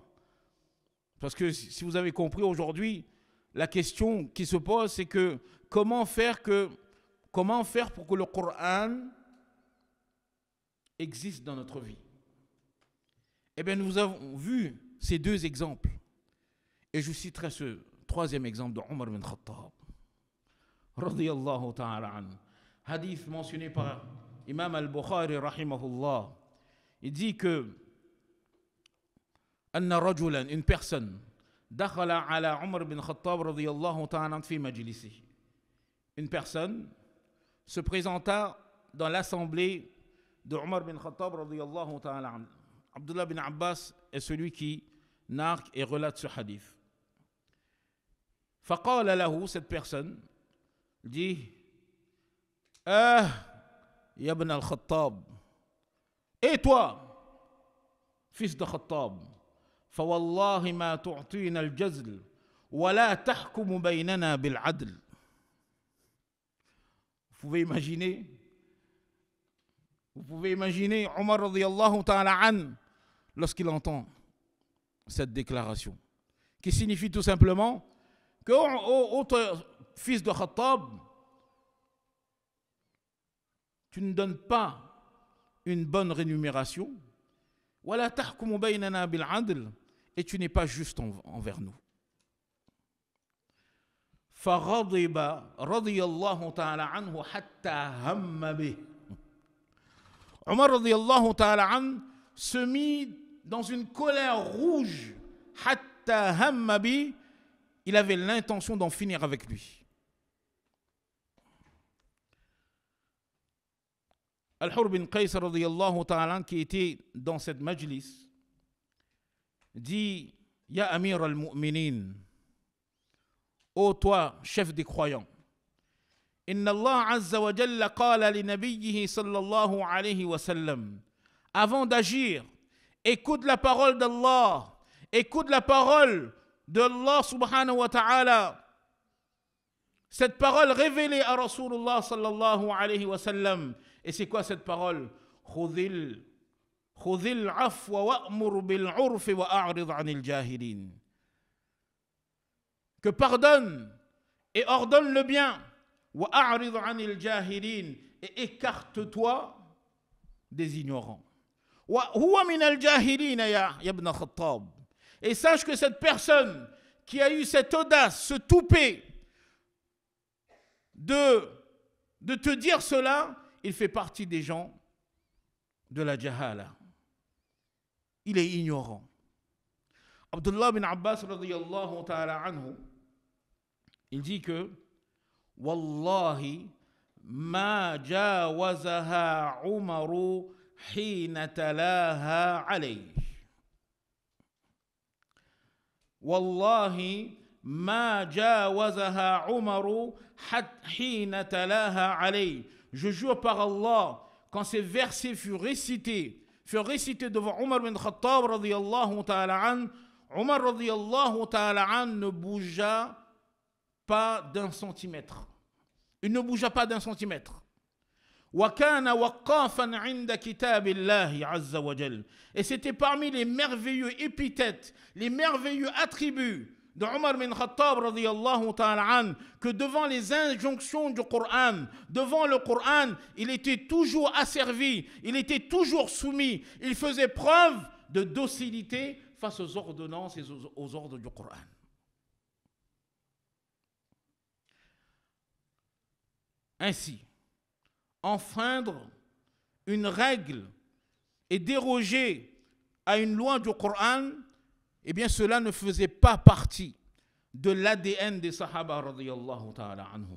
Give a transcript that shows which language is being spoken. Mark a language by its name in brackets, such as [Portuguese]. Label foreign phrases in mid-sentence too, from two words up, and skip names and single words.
[French] Parce que si vous avez compris aujourd'hui, la question qui se pose, c'est que comment faire pour que le Coran existe dans notre vie? Eh bien, nous avons vu ces deux exemples. Et je citerai ce troisième exemple de Omar bin Khattab, [Arabic] رضي الله تعالى عن. [French] Hadith mentionné par Imam al-Bukhari rahimahullah. Il dit que [Arabic] أن رجلا, [French] une personne, [Arabic] دخل على عمر بن الخطاب رضي الله تعالى عن في مجلسه. [French] Une personne se présenta dans l'assemblée de Omar bin Khattab [Arabic] رضي الله تعالى عن. [French] Abdullah bin Abbas est celui qui narre et relate ce hadith. [Arabic] فقال له, [French] cette personne dit [Arabic] يا ابن الخطاب, [French] et toi, fils de Khattab, [Arabic] فوالله ما تعطينا الجزل ولا تحكم بيننا بالعدل. [French] Vous pouvez imaginer Omar [Arabic] رضي الله تعالى عن [French] lorsqu'il entend cette déclaration, qui signifie tout simplement que, ô fils de Khattab, tu ne donnes pas une bonne rémunération, [Arabic] ولا تحكم بيننا بالعدل, [French] et tu n'es pas juste envers nous. [Arabic] فغضب رضي الله تعالى عنه حتى هم به. [French] Omar [Arabic] رضي الله تعالى عن [French] se mit dans une colère rouge. [Arabic] حتى هم به, [French] il avait l'intention d'en finir avec lui. [Arabic] الحر بن قيس رضي الله تعالى عن, [French] qui était dans cette majlis, dit Ya [Arabic] أمير المؤمنين, [French] ô toi, chef des croyants, [Arabic] إن الله عز وجل قال لنبيه صلى الله عليه وسلم, [French] avant d'agir, écoute la parole d'Allah, écoute la parole d'Allah [Arabic] سبحانه وتعالى, [French] cette parole révélée à Rasulullah [Arabic] صلى الله عليه وسلم. [French] Et c'est quoi cette parole? [Arabic] خذ العفو وأمر بالعرف وأعرض عن الجاهلين. [French] Que pardonne et ordonne le bien, [Arabic] وأعرض عن الجاهلين, [French] et écarte-toi des ignorants. [Arabic] وهو من الجاهلين يا ابن الخطاب. [French] Et sache que cette personne qui a eu cette audace, ce toupet de te dire cela, il fait partie des gens de la jahala. Il est ignorant. [Arabic] عبد الله بن عباس رضي الله تعالى عنه, [French] il dit que [Arabic] والله ما جاوزها عمر حين تلاها عليه. والله ما جاوزها عمر حين تلاها عليه. [French] Je jure par Allah, quand ces versets furent récités devant Omar bin Khattab [Arabic] رضي الله تعالى عن, [French] Omar [Arabic] رضي الله تعالى عن [French] ne bougea pas d'un centimètre. Il ne bougea pas d'un centimètre. [Arabic] وَكَانَ وَقَّافًا عِنْدَ كِتَابِ اللَّهِ عَزَّ وَجَلَّ. [French] Et c'était parmi les merveilleux épithètes, les merveilleux attributs de Omar bin Khattab [Arabic] رضي الله تعالى عن, [French] que devant les injonctions du Coran, devant le Coran, il était toujours asservi, il était toujours soumis, il faisait preuve de docilité face aux ordonnances et aux ordres du Coran. Ainsi, enfreindre une règle et déroger à une loi du Coran, eh bien cela ne faisait pas partie de l'ADN des Sahaba [Arabic] رضي الله تعالى عنهم.